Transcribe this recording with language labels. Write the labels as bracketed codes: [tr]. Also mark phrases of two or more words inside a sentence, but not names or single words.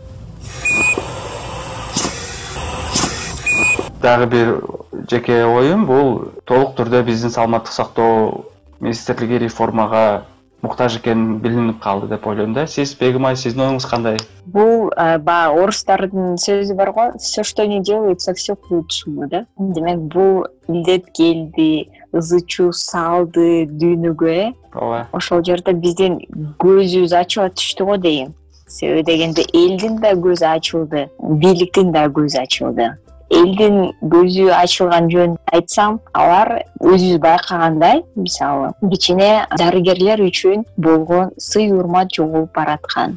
[ky] Дагы бир жеке оюм, бул толук түрдө биздин саламаттык сактоо министрлиги реформага муктаж экени билинип калды деп ойлойм да. Сиз, Бегимай, сиздин оюңуз кандай? Бул орустардын сөзү бар го, [ru] все, что не делается, все к лучшему, [ky] да? Демек, бул илдет келди, ызычуу салды дүйнөгө, Ооба. Ошол жерде биздин көзүбүз ачыла түштү го дейм. Себеби дегенде элдин да көзү ачылды, бийликтин да көзү ачылды. Элдин көзү ачылган жөнүн айтсам, алар өзүбүз байкагандай, мисалы, кичине дарыгерлер үчүн болгон сый урмат жоголуп бараткан.